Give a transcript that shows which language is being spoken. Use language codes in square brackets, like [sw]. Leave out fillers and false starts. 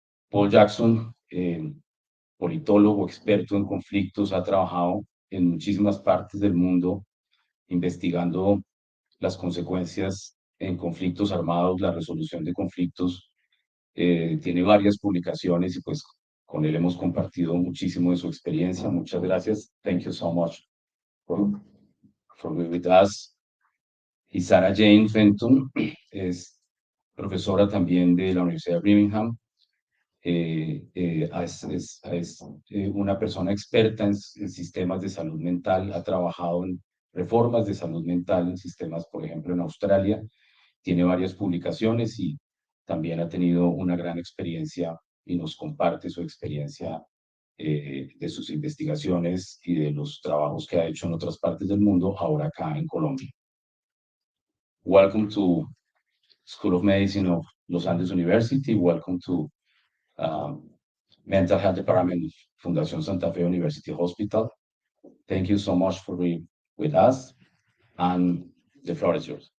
[es] Paul Jackson, politólogo, experto en conflictos, ha trabajado en muchísimas partes del mundo investigando las consecuencias en conflictos armados, la resolución de conflictos. Tiene varias publicaciones y pues con él hemos compartido muchísimo de su experiencia. Muchas gracias. [en] Thank you so much for being with us. [es] Y Sarah Jane Fenton es profesora también de la Universidad de Birmingham. Es una persona experta en sistemas de salud mental, ha trabajado en reformas de salud mental en sistemas, por ejemplo, en Australia. Tiene varias publicaciones y también ha tenido una gran experiencia y nos comparte su experiencia de sus investigaciones y de los trabajos que ha hecho en otras partes del mundo, ahora acá en Colombia. [en] Welcome to School of Medicine of Los Andes University. Welcome to Mental Health Department of Fundación Santa Fe University Hospital. Thank you so much for being with us, and the floor is yours.